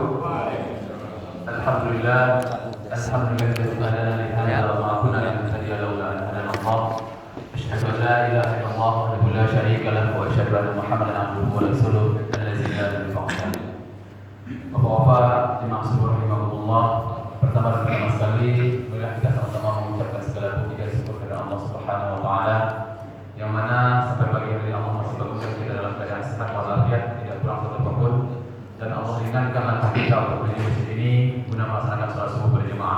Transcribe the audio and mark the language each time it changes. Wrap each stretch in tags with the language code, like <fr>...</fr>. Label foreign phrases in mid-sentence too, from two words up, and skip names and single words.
<ar>الحمد لله، الحمد لله kita هدانا لهذا وما كنا لنهتدي لولا أن هدانا الله. أشهد أن لا إله إلا الله وحده لا شريك له وأشهد أن محمدا عبده ورسوله الذي لا إله إلا الله.</ar> <id>Bapak-bapak, jemaah sekalian rahimahumullah, pertama dan pertama sekali marilah kita sama-sama mengucapkan segala puji dan syukur kepada Allah</id> <ar>سبحانه وتعالى</ar> <id>yang mana sampai pagi hari Allah masih bangunkan kita dalam keadaan sehat walafiat, tidak kurang satu apapun. Dan Allah ringankan langkah kita untuk menuju masjid ini guna melaksanakan sholat subuh berjamaah.</id>